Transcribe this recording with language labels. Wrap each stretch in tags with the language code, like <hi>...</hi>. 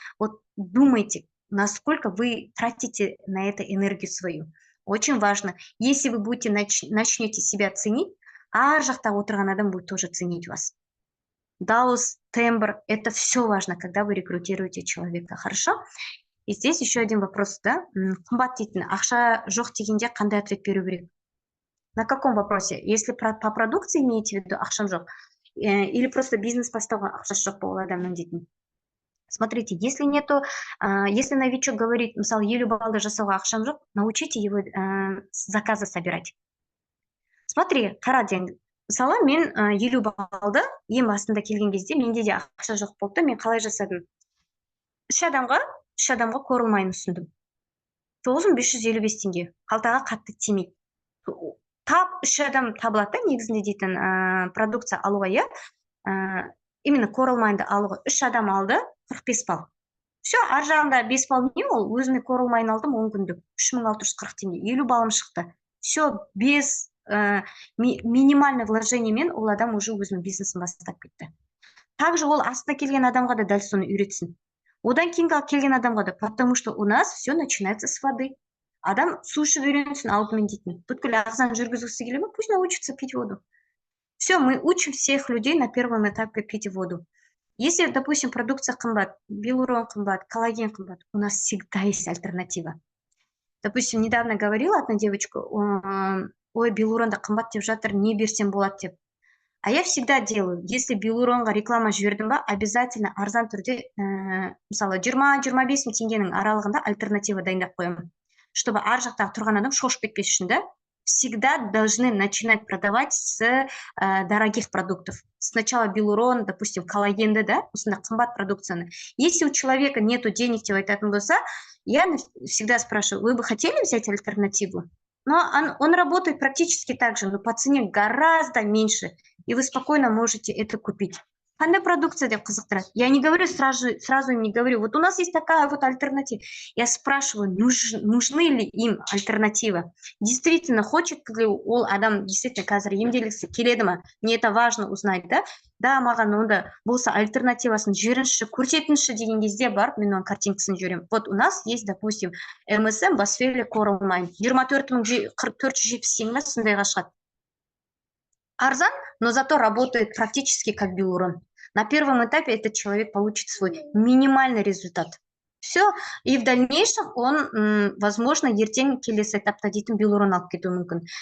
<ru>Вот думайте, насколько вы тратите на это энергию свою. Очень важно. Если вы будете начнете себя ценить,</ru> <kk>ар жақта отырған адам</kk> <ru>будет тоже ценить вас. Дауыс, тембр, это все важно, когда вы рекрутируете человека, хорошо? И здесь еще один вопрос, да?</ru> <kk>Қымбат дейтін, ақша жоқ дегенде қандай ответ беру керек?</kk> <ru>На каком вопросе? Если по продукции имеете в виду</ru> <kk>ақшам жоқ,</kk> <ru>или просто</ru> <kk>бизнес бастауға ақшасы жоқ болып адамның дейтін?</kk> <ru>Смотрите, если нету, если новичок говорит, мысалы,</ru> <kk>50 баллды жасауға ақшам жоқ,</kk> <ru>научите его заказы собирать. Смотри,</ru> <kk>қара деңді. Мысалы, мен 50 баллды ең басында келген кезде менде де ақша жоқ болды, мен қалай жасадым? Үш адамға корылмайын ұсындым. 9555 теңге. Қалтаға қатты тимейді. Тап 3 адам табылады, негізінде дейтін продукция алуға, иә. Именно корылмайынды алуға 3 адам алды, 45 балл. Все, ар жағында 5 балл не ол? Өзіме корылмайын алдым 10 күндік. 3640 теңге. 50 баллым шықты. Все, без минимальный вложениемен ол адам уже өзінің бизнесін бастап кетті. Также ол астына келген адамға да дәл соны үйретсін. Одан кейінгі келген адамға да,</kk> <ru>потому что у нас все начинается с воды.</ru> <kk>Адам су ішіп үйренсін алдымен дейтін. Бүткіл ағзаны жүргізгісі келе ме,</kk> <ru>пусть научится пить воду. Все, мы учим всех людей на первом этапе пить воду. Если, допустим,</ru> <kk>продукция қымбат, гиалурон қымбат, коллаген қымбат,</kk> <ru>у нас всегда есть альтернатива. Допустим, недавно говорила одна девочка,</ru> <kk>ой, гиалуронда қымбат деп жатыр, не берсем болады деп.</kk> <ru>А я всегда делаю, если</ru> <kk>гиалуронға реклама жібердім ба, обязательно арзан түрде, мысалы 20-25 теңгенің аралығында альтернатива дайындап қоямын. Чтобы ар жақтағы тұрған адам шошып кетпес үшін, да?</kk> <ru>Всегда должны начинать продавать с дорогих продуктов. Сначала гиалурон, допустим, коллагенді, да,</ru> <kk>осында қымбат продукцияны.</kk> <ru>Если у человека нету денег</ru> <kk>деп айтатын болса,</kk> <ru>я всегда спрашиваю, вы бы хотели взять альтернативу? Но он работает практически так же, но по цене гораздо меньше, и вы спокойно можете это купить.</ru> <kk>Қандай продукция деп қызықтырады?</kk> <ru>Я не говорю сразу не говорю, вот у нас есть такая вот альтернатива. Я спрашиваю, нужны ли им альтернатива? Действительно, хочет ли</ru> <kk>ол адам действительно қазір емделгісі келеді ме?</kk> <ru>Мне это важно узнать, да?</ru> <kk>Да, маған онда болса альтернативасын жіберіңізші, көрсетіңізші деген кезде барып, мен оның картинкасын жіберемін.</kk> <ru>Вот у нас есть, допустим, MSM Basfeli Coral Mine.</ru> <kk>24,470 теңге сондайға шығады. Арзан,</kk> <ru>но зато работает практически как гиалурон. На первом этапе этот человек получит свой минимальный результат. Все, и в дальнейшем он, возможно,</ru> <kk>ертең келесі этапта дейтін гиалурон алып кетуі мүмкін.</kk>